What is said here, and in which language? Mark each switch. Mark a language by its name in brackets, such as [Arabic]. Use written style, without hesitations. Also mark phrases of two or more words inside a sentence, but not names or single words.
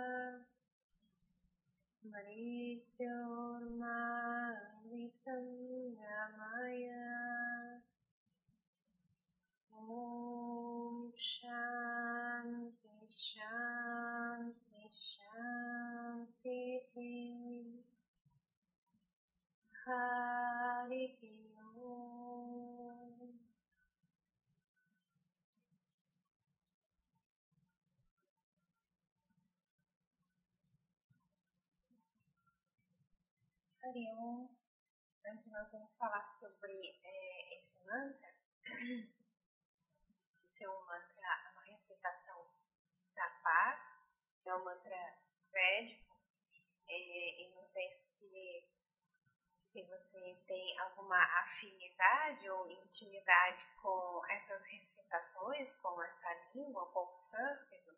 [Sanskrit] Mrityurma Amritam Gamaya Om Shanti Shanti Shanti Hari Om. Hari Om. [Portuguese] Hoje nós vamos falar sobre esse mantra. Esse é um mantra, uma recitação da paz, é um mantra védico. E não sei se você tem alguma afinidade ou intimidade com essas recitações, com essa língua, com o sânscrito.